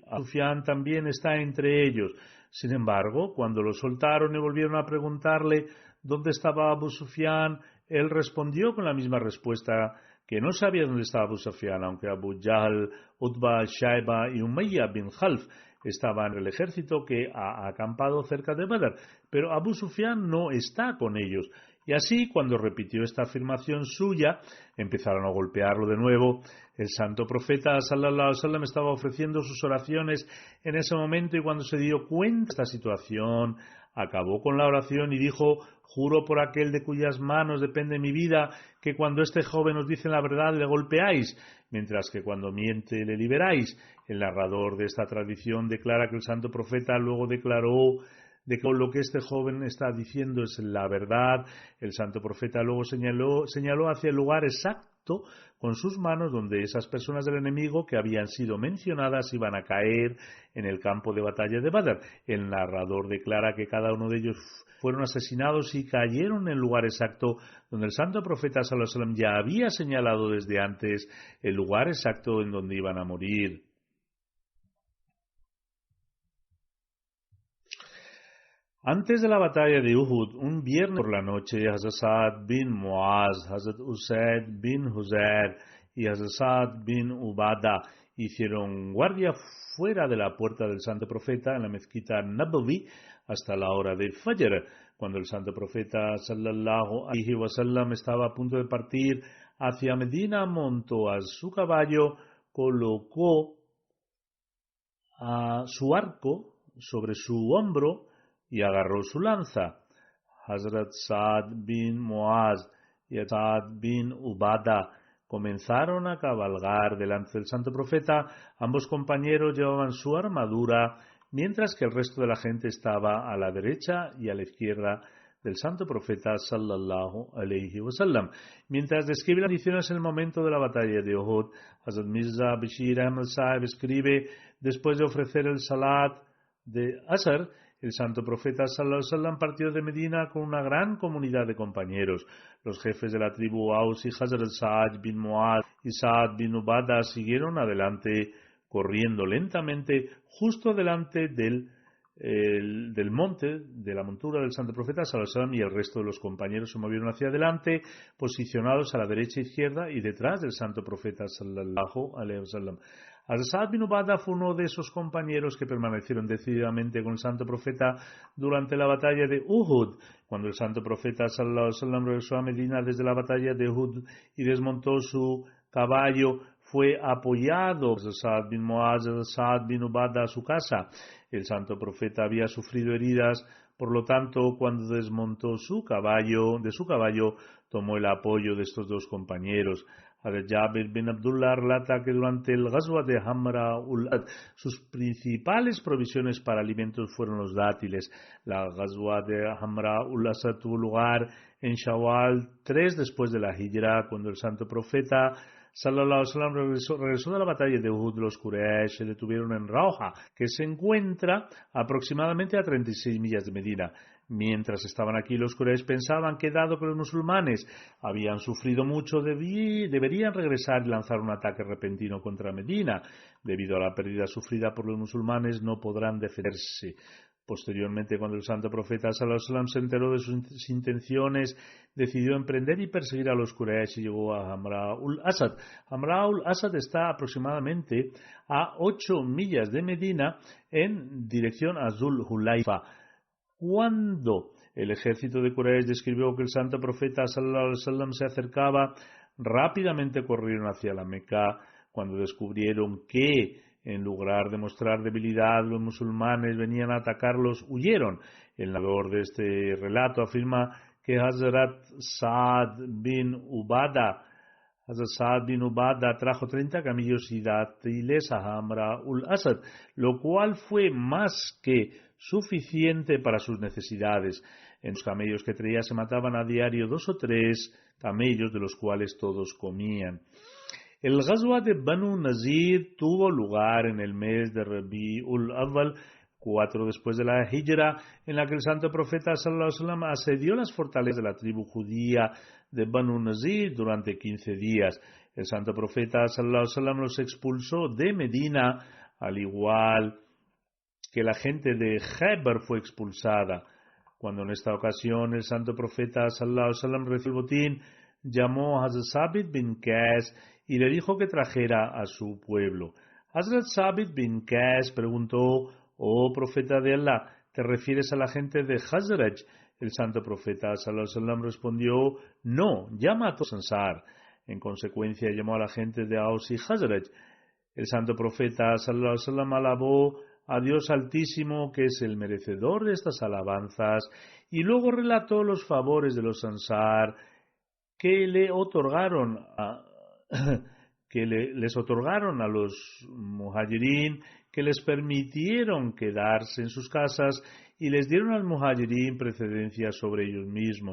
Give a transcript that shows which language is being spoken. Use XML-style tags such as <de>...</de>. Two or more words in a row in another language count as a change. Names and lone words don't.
<es>Abu Sufyan también está entre ellos. Sin embargo, cuando lo soltaron y volvieron a preguntarle dónde estaba Abu Sufyan, él respondió con la misma respuesta, que no sabía dónde estaba Abu Sufyan, aunque Abu Jahl, Utbah, Shaiba y Umayya bin Khalf estaban en el ejército que ha acampado cerca de Badr, pero Abu Sufyan no está con ellos. Y así, cuando repitió esta afirmación suya, empezaron a golpearlo de nuevo. El santo profeta</es> <ar>صلى الله عليه وسلم</ar> <es>estaba ofreciendo sus oraciones en ese momento, y cuando se dio cuenta de esta situación, acabó con la oración y dijo: juro por aquel de cuyas manos depende mi vida, que cuando este joven os dice la verdad le golpeáis, mientras que cuando miente le liberáis. El narrador de esta tradición declara que el santo profeta luego declaró de que lo que este joven está diciendo es la verdad. El santo profeta luego señaló hacia el lugar exacto pacto con sus manos donde esas personas del enemigo que habían sido mencionadas iban a caer en el campo de batalla de Badr. El narrador declara que cada uno de ellos fueron asesinados y cayeron en el lugar exacto donde el santo profeta</es> <ar>صلى الله عليه وسلم</ar> <es>ya había señalado desde antes el lugar exacto en donde iban a morir. Antes de la batalla de Uhud, un viernes por la noche, Hazrat Sa'd bin Muaz, Hazrat Usaid bin Huzair y Hazrat Sa'd bin Ubada hicieron guardia fuera de la puerta del santo profeta en la mezquita Nabawi hasta la hora de Fajr. Cuando el santo profeta</es> <ar>صلى الله عليه وسلم</ar> <es>estaba a punto de partir hacia Medina, montó a su caballo, colocó a su arco sobre su hombro y agarró su lanza. Hazrat Sa'd bin Muaz y Sa'd bin Ubada comenzaron a cabalgar delante del santo profeta. Ambos compañeros llevaban su armadura, mientras que el resto de la gente estaba a la derecha y a la izquierda del santo profeta</es> <ar>صلى الله عليه وسلم.</ar> <es>Mientras describe las condiciones en el momento de la batalla de Uhud, Hazrat Mirza Bashir Ahmad Sahib escribe: después de ofrecer el salat de Asr, el santo profeta</es> <ar>صلى الله عليه وسلم</ar> <es>partió de Medina con una gran comunidad de compañeros. Los jefes de la tribu Aus y Hazrat Sa'd bin Muaz y Sa'd bin Ubada siguieron adelante corriendo lentamente justo delante del monte, de la montura del santo profeta</es> <ar>صلى الله عليه وسلم,</ar> <es>y el resto de los compañeros se movieron hacia adelante, posicionados a la derecha e izquierda y detrás del santo profeta</es> <ar>صلى الله عليه وسلم.</ar> <es>Sa'd bin Ubada fue uno de esos compañeros que permanecieron decididamente con el santo profeta durante la batalla de Uhud. Cuando el santo profeta</es> <ar>صلى الله عليه وسلم</ar> <es>regresó a Medina desde la batalla de Uhud y desmontó su caballo, fue apoyado por Sa'd bin Muaz y Sa'd bin Ubada a su casa. El santo profeta había sufrido heridas, por lo tanto, cuando desmontó de su caballo, tomó el apoyo de estos dos compañeros. Jabir bin Abdullah relata que durante el Ghazwa de Hamra ul-Asad sus principales provisiones para alimentos fueron los dátiles. La Ghazwa de Hamra ul-Asad tuvo lugar en Shawwal 3 después de la Hijra, cuando el santo profeta</es> <ar>صلى الله عليه وسلم</ar> <es>regresó de la batalla de Uhud. Los Quraysh se detuvieron en Rauha, que se encuentra aproximadamente a 36 millas de Medina. Mientras estaban aquí, los Quraysh pensaban que dado que los musulmanes habían sufrido mucho, deberían regresar y lanzar un ataque repentino contra Medina. Debido a la pérdida sufrida por los musulmanes, no podrán defenderse. Posteriormente, cuando el santo profeta</es> <ar>صلى الله عليه وسلم</ar> <es>se enteró de sus intenciones, decidió emprender y perseguir a los Quraysh y llegó a Hamra ul-Asad. Hamra ul-Asad está aproximadamente a 8 millas de Medina en dirección a Zul Hulaifa. Cuando el ejército de Quraysh describió que el santo profeta</es> <ar>صلى الله عليه وسلم</ar> <es>se acercaba, rápidamente corrieron hacia la Meca. Cuando descubrieron que, en lugar de mostrar debilidad, los musulmanes venían a atacarlos, huyeron. El narrador de este relato afirma que Hazrat Sa'd bin Ubada trajo 30 camellos y dátiles a Hamra ul-Asad, lo cual fue más que suficiente para sus necesidades. En los camellos que traía se mataban a diario 2 o 3 camellos, de los cuales todos comían. El Ghazwa de Banu Nazir tuvo lugar en el mes de Rabi'ul Awwal, 4 después de la Hijra, en la que el santo profeta</es> <ar>صلى الله عليه وسلم</ar> <es>asedió las fortalezas de la tribu judía de Banu Nazir durante 15 días. El santo profeta</es> <ar>صلى الله عليه وسلم</ar> <es>los expulsó de Medina, al igual que la gente de Khaybar fue expulsada. Cuando en esta ocasión el santo profeta</es> <ar>صلى الله عليه وسلم</ar> <es>recibió el botín, llamó a Hazrat Sabit bin Qais y le dijo que trajera a su pueblo. Hazrat Sabit bin Qais preguntó: «Oh profeta de Allah, ¿te refieres a la gente de Khazraj?». El santo profeta</es> <ar>صلى الله عليه وسلم</ar> <es>respondió: «No, llama a todos Ansar». En consecuencia llamó a la gente de Aus y Khazraj. El santo profeta</es> <ar>صلى الله عليه وسلم</ar> <es>alabó a Dios Altísimo, que es el merecedor de estas alabanzas, y luego relató los favores de los Ansar que les otorgaron a los muhajirín, que les permitieron quedarse en sus casas y les dieron al muhajirín precedencia sobre ellos mismos.</es>